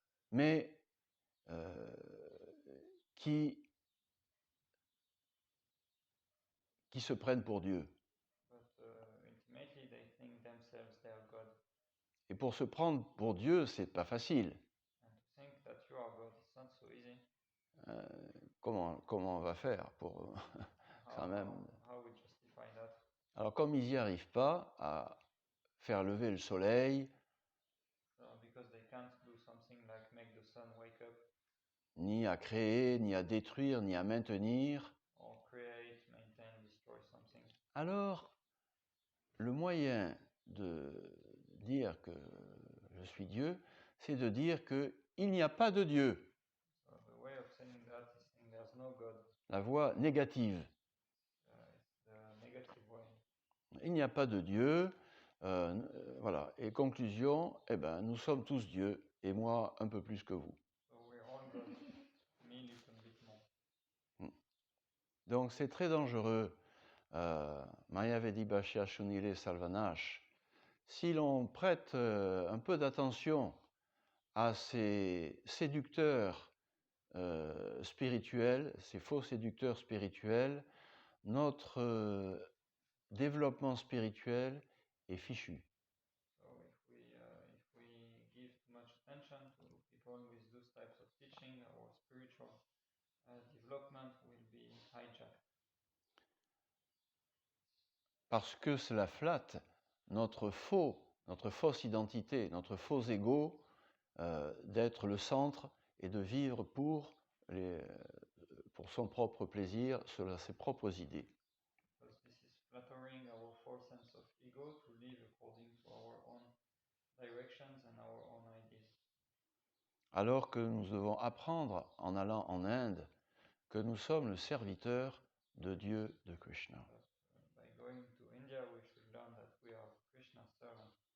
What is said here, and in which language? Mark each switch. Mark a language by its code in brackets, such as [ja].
[fr] Mais qui se prennent pour Dieu. [en] but ultimately they think themselves they are God. [fr] Et pour se prendre pour Dieu, c'est pas facile. [en] And to think that you are God is not so easy. [fr] Comment on va faire pour quand même. [en] How we justify that? [fr] Alors comme ils n'y arrivent pas à faire lever le soleil, [en] Because they can't do something like make the sun wake up, [fr] ni à créer, ni à détruire, ni à maintenir, [en] or create, maintain, destroy something. [fr] alors le moyen de dire que je suis Dieu, c'est de dire qu'il n'y a pas de Dieu. [en] So the way of saying that is saying there's no God. [fr] La voie négative. [en] It's the negative way. [fr] Il n'y a pas de Dieu. Voilà. Et conclusion, nous sommes tous Dieu, et moi un peu plus que vous. [en] So we're all God, me little bit more. [fr] Donc c'est très dangereux. [bn] Mayavedi Bhashya Shunile Salvanash. [fr] Si l'on prête un peu d'attention à ces séducteurs spirituels, ces faux séducteurs spirituels, notre développement spirituel est fichu. [en] So if we give too much attention to people with those types of teaching, our spiritual development will be hijacked. [fr] Parce que cela flatte notre fausse identité, notre faux ego d'être le centre et de vivre pour son propre plaisir, selon ses propres idées. [en] Because this is flattering our false sense of ego to live according to our own directions and our own ideas. [fr] Alors que nous devons apprendre en allant en Inde que nous sommes le serviteur de Dieu, de Krishna. [en] By going to India, we should learn that we are Krishna's servant.